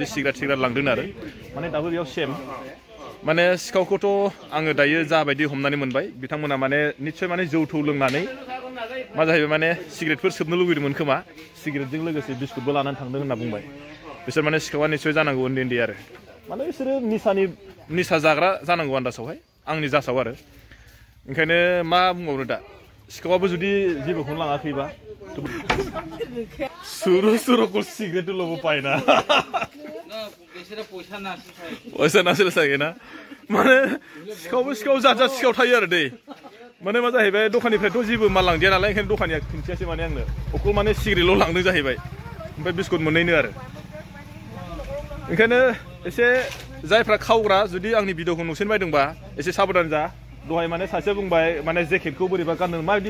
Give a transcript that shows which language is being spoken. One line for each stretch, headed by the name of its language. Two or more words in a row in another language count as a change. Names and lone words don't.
Bodo: सिगारेट लांदों आरो माने दाबो बेयाव सेम माने सिखावखौथ' आङो दायो जाबायदि हमनानै मोनबाय बिथांमोना माने निस्सय माने जौ थौ लोंनानै मा जाहैबाय माने सिगारेटफोर सोबनो लुबैदोंमोन खोमा सिगारेटजों लोगोसे बिस्कुटबो लानानै थांदों होनना बुंबाय बिसोर माने सिखावा निस्सय जानांगौ उन्दै आरो माने बिसोरो निसा जाग्रा जानांगौ आन्दासावहाय आंनि जासाव आरो ओंखायनो मा बुंबावनो दा सिखावाबो जुदि जेबोखौनो लाङाखैबा सुरु सिगारेटल'बो पायना
Assamese: পয়সা নাছিল চাগে না মানে
Bodo: सिखाव जात सिखाव थायो आरो दै माने मा जाहैबाय दखाननिफ्रायथ' जेबो माल लांदिया नालाय ओंखायनो दखानिया खिन्थियासै माने आंनो अकल माने सिगारेटल' लांदों जाहैबाय ओमफ्राय बिस्कुट मोननैनो आरो ओंखायनो एसे जायफ्रा खावग्रा जुदि आंनि भिडिअखौ नुसिन बायदोंबा एसे साबधान जा दहाय माने सासेया बुंबाय माने जेकेटखौ बोरैबा गानदों माबायदि